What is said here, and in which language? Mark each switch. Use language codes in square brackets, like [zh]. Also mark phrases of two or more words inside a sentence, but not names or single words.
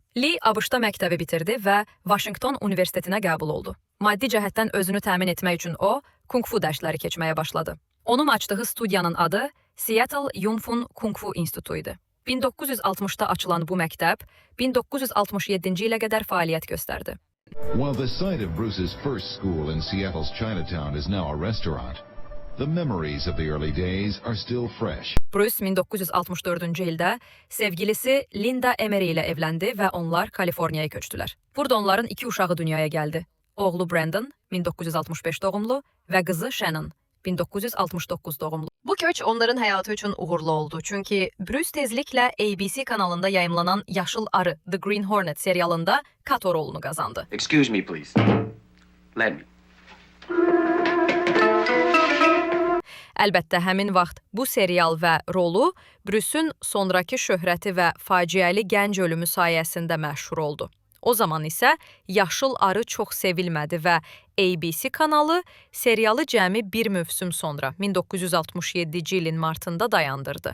[az] Lee ABŞ-da məktəbi bitirdi və Washington Universitetinə qəbul oldu. Maddi cəhətdən özünü təmin etmək üçün o, kung-fu dərsləri keçməyə başladı. Onun açdığı studiyanın adı [en] Seattle Yun-Fun Kung-Fu [az] İnstitutu idi. 1960-da açılan bu məktəb 1967-ci ilə qədər fəaliyyət göstərdi. [en] While the site of Bruce's first school in Seattle's Chinatown is now a restaurant, the memories of the early days are still fresh. [az] Bruce 1964-cü ildə sevgilisi Linda Emery ilə evləndi və onlar Kaliforniyaya köçdülər. Burada onların 2 uşağı dünyaya gəldi. Oğlu Brandon 1965 doğumlu və qızı Shannon 1969 doğumlu. Bu köç onların həyatı üçün uğurlu oldu. Çünki Bruce tezliklə ABC kanalında yayımlanan [en] Yaşıl Arı, The Green Hornet serialında Kato rolunu qazandı. Excuse me, please. Let me. [az] Əlbəttə, həmin vaxt bu serial və rolu Bruce'un sonrakı şöhrəti və faciəli gənc ölümü sayəsində məşhur oldu. O zaman isə Yaşıl Arı çox sevilmədi və ABC kanalı serialı cəmi bir mövsüm sonra 1967-ci ilin martında dayandırdı.